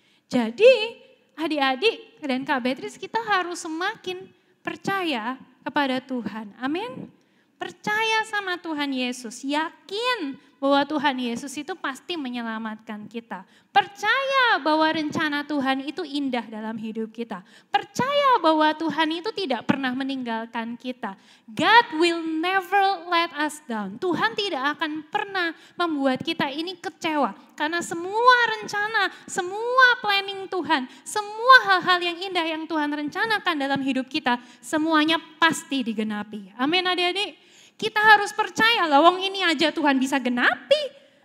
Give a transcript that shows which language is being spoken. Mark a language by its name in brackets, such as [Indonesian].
[Indonesian] Jadi adik-adik dan Kak Beatrice kita harus semakin percaya kepada Tuhan. Amin. Percaya sama Tuhan Yesus, yakin bahwa Tuhan Yesus itu pasti menyelamatkan kita. Percaya bahwa rencana Tuhan itu indah dalam hidup kita. Percaya bahwa Tuhan itu tidak pernah meninggalkan kita. [English] God will never let us down. [Indonesian] Tuhan tidak akan pernah membuat kita ini kecewa. Karena semua rencana, semua planning Tuhan, semua hal-hal yang indah yang Tuhan rencanakan dalam hidup kita, semuanya pasti digenapi. Amin adik-adik. Kita harus percaya, lawang ini aja Tuhan bisa genapi.